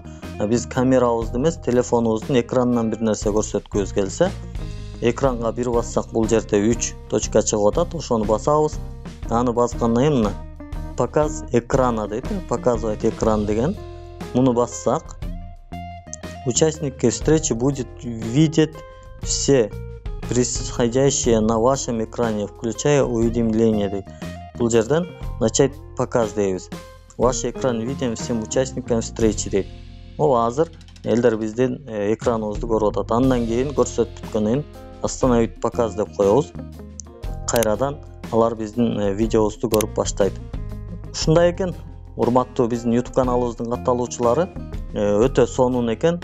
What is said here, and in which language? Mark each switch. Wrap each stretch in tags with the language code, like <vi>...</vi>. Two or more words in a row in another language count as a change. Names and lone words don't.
<ky>Биз камерабызды эмес, телефонубуздун экранынан бир нерсе көрсөткүбүз келсе, экранга бир бассак бул жерде 3 точка чыгып атат. Ошону басабыз. Аны баскандан кийин мына</ky> <ru>показ экрана</ru> <ky>дейт,</ky> <ru>показывать экран</ru> <ky>деген. Муну бассак,</ky> <ru>участники встречи будет видеть все происходящее на вашем экране, включая уведомления дейт.</ru> <ky>Бул жерден</ky> <ru>начать показ</ru> <ky>дейбиз.</ky> <ru>Ваш экран виден всем участникам встречи дейт.</ru> <ky>Азыр элдер биздин экраныбызды көрүп атат. Андан кийин көрсөтүп бүткөндөн кийин</ky> <ru>остановить показ</ru> <ky>деп коебуз. Кайрадан алар биздин видеобузду көрүп баштайт. Ушундай экен, урматтуу биздин YouTube каналыбыздын катталуучулары, өтө сонун экен.</ky>